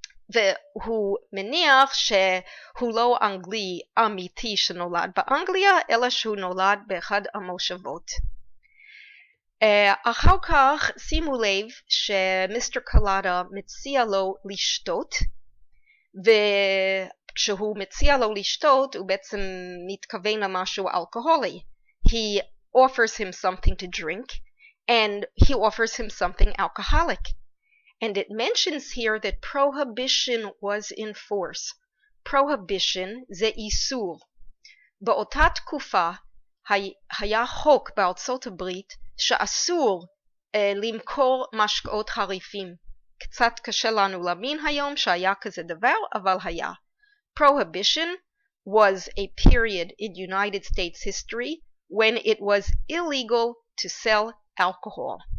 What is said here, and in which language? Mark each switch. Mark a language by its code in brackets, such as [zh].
[he] והוא מניח שהוא לא אנגלי אמיתי שנולד באנגליה, אלא שהוא נולד באחד המושבות. אחר כך שימו לב שמיסטר קולדה מציע לו לשתות, וכשהוא מציע לו לשתות הוא בעצם מתכוון למשהו אלכוהולי. [en] He offers him something to drink, and he offers him something alcoholic. And it mentions here that prohibition was in force. [he] Prohibition זה איסור. באותה תקופה היה חוק בארצות הברית שאסור למכור משקאות חריפים. קצת קשה לנו להבין היום שהיה כזה דבר, אבל היה. [en] Prohibition was a period in United States history when it was illegal to sell alcohol.